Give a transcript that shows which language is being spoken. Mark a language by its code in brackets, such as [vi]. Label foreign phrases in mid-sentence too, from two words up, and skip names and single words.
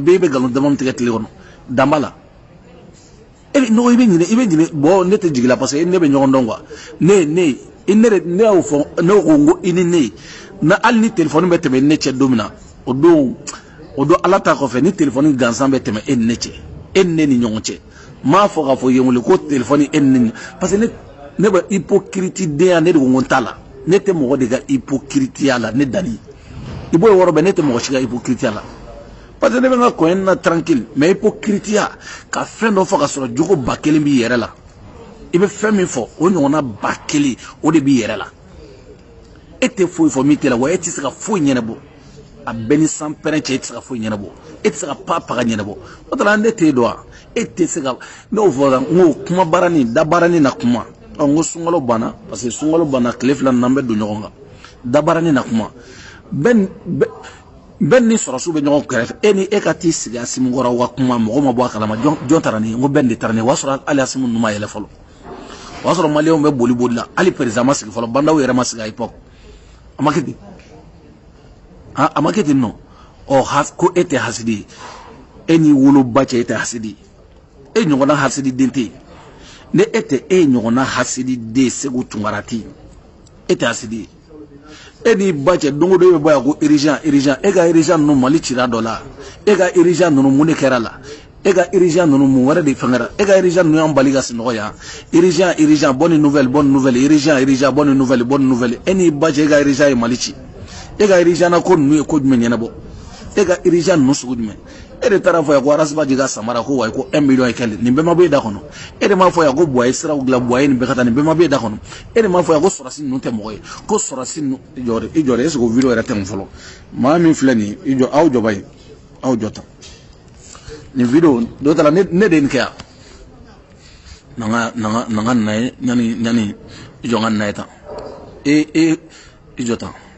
[bm] bɛɛ bɛ nkalon dama min tigɛ tile kɔnɔ dama la non i bɛ ɲinɛ bon ne tɛ jigila [fr] parce que [bm] ne bɛ ɲɔgɔn dɔn quoi ne y'o fɔ ne ko n ko i ni ne na hali ni téléphone bɛ tɛmɛ ne cɛ don min na o don Ala ta kɔfɛ ni téléphone gansan bɛ tɛmɛ e ni ne cɛ e ni ne ni ɲɔgɔn cɛ m'a fɔ k'a fɔ yen wele ko téléphone e ni ne [fr] parce que [bm] ne bɛ hypocrite denya ne de ko n t'a la ne tɛ mɔgɔ de ka hypocrite la ne dani i b'o yɔrɔ bɛɛ ne tɛ mɔgɔ si ka hypocrite la [fr] parce que [bm] ne bɛ n ka coin na tranquille mais hypocrite ka fɛn dɔ fɔ ka sɔrɔ jogo 1000 b'i yɛrɛ la i bɛ fɛn min fɔ o ɲɔgɔnna 1000 o de b'i yɛrɛ la e tɛ foyi fɔ min tɛ la wa e tɛ se ka foyi ɲɛnabɔ a bɛɛ ni sanpɛrɛn cɛ e tɛ se ka foyi ɲɛnabɔ e tɛ se ka paga ɲɛnabɔ o tɔ la ne t'e dɔn wa e tɛ se ka n'o fɔra n ko kuma baaranin dabaranin na kuma n ko sunkalo banna parce que sunkalo banna tile 2 nan bɛ don ɲɔgɔn kan dabaranin na kuma bɛɛ ni sɔrɔsiw bɛ ɲɔgɔn kɛrɛfɛ e ni e ka t'i sigi Asimu kɔrɔ wa kuma mɔgɔ ma bɔ a kalama jɔn taara nin n ko bɛɛ de taara nin o y'a sɔrɔ hali Asimu ninnu ma yɛlɛ fɔlɔ o y'a sɔrɔ maliyɛnw bɛ boli la hali président ma sigi fɔlɔ bandaw yɛrɛ ma sigi [fr] à l'époque [bm] a ma kɛ ten a ma kɛ ten nɔ ko e tɛ hasidi ye e n'i woloba cɛ e tɛ hasidi ye e ɲɔgɔnna hasidi den tɛ yen ne e tɛ e ɲɔgɔnna hasidi den Segu Tunkara tɛ yen e tɛ hasidi ye e n'i ba cɛ don o don e bɛ bɔ yan ko urgent e ka urgent ninnu Mali cira dɔ la e ka urgent ninnu mun de kɛra la e ka urgent ninnu mun wɛrɛ de fɛngɛra e ka urgent ninnu y'an bali ka sunɔgɔ yan [fr] urgent bonne nouvelle urgent bonne nouvelle [bm] e n'i ba cɛ e ka urgent ye Mali ci e ka urgent na ko ninnu ye ko jumɛn ɲɛnabɔ e ka urgent ninnu sugu jumɛn e de taara fɔ yan ko Arasibaji ka samara ko wayi ko 1 million ye kɛlɛ nin bɛɛ ma bɔ e da kɔnɔ e de m'a fɔ yan ko Buwaye siraw dilan Buwaye nin bɛɛ ka taa nin bɛɛ ma bɔ e da kɔnɔ e de m'a fɔ yan ko sɔrɔsi ninnu tɛ mɔgɔ ye ko sɔrɔsi ninnu i jɔ [fr] est-ce que [bm] o video yɛrɛ tɛ nin fɔlɔ maa min filɛ nin i jɔ aw jɔba ye aw jɔ tan nin video dɔ taara ne de nin kɛ yan na ka na ye ɲani i jɔ n ka na ye tan i jɔ tan